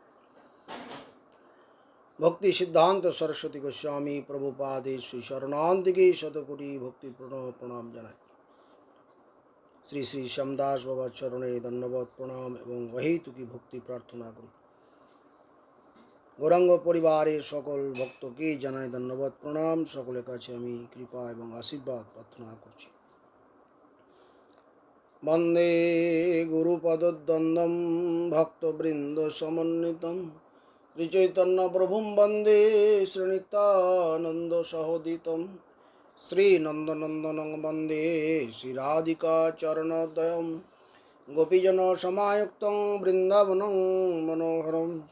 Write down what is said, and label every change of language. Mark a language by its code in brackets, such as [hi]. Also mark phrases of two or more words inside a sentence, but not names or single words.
[bn] ভক্তি সিদ্ধান্ত সরস্বতী গোস্বামী প্রভুপাদের শ্রী শরণান্তিকে শতকোটি ভক্তি প্রণাম জানাই। শ্রী শ্রী শ্যামদাস বাবার চরণে ধন্যবাদ প্রণাম এবং অহেতুকী ভক্তি প্রার্থনা করি। গৌরাঙ্গ পরিবারের সকল ভক্তকে জানাই ধন্যবাদ প্রণাম। সকলের কাছে আমি কৃপা এবং আশীর্বাদ প্রার্থনা করছি। [sa] বন্দে গুরুপদদ্বন্দ্বম ভক্তবৃন্দ সমন্বিতম শ্রীচৈতন্য প্রভুম বন্দে শ্রীনিত্যানন্দ সহোদিতম শ্রীনন্দনন্দনং বন্দে শ্রীরাধিকা চরণোদয়ম গোপীজন সমায়ুক্তং বৃন্দাবনং মনোহরম